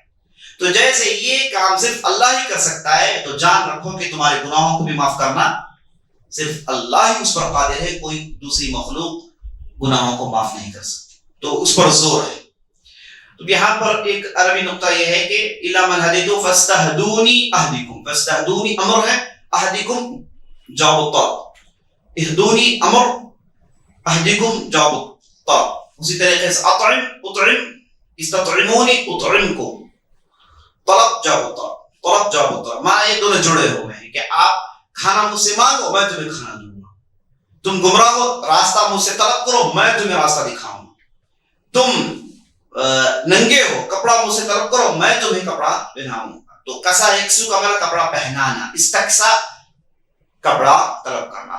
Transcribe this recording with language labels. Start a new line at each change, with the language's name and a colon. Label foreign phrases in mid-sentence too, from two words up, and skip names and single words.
Urdu: تو جیسے یہ کام صرف اللہ ہی کر سکتا ہے تو جان رکھو کہ تمہارے گناہوں کو بھی معاف کرنا صرف اللہ ہی اس پر قادر ہے، کوئی دوسری مخلوق گناہوں کو معاف نہیں کر سکتی. تو اس پر زور ہے. تو یہاں پر ایک عربی نقطہ یہ ہے کہ
Arabic: الا من هدیتم فاستهدونی اهدکم.
Urdu: فاستهدونی امر ہے، اهدکم
Arabic: جواب الطلب.
Urdu: اهدونی امر، اهدکم
Arabic: جواب الطلب.
Urdu: اسی طریقے سے
Arabic: اطعم استطعمونی اطعمکم،
Urdu: طلب
Arabic: جواب الطلب،
Urdu: طلب
Arabic: جواب الطلب.
Urdu: معنی یہ دونوں جڑے ہوئے ہیں کہ آپ کھانا مجھ سے مانگو میں تمہیں کھانا دوں گا، تم گمراہ ہو راستہ مجھ سے طلب کرو میں تمہیں راستہ دکھاؤں گا، تم ننگے ہو کپڑا مجھ سے طلب کرو میں تمہیں کپڑا پہناؤں گا. تو
Arabic: کسا یکسو
Urdu: کا مطلب کپڑا پہنانا، استقصا کپڑا طلب کرنا.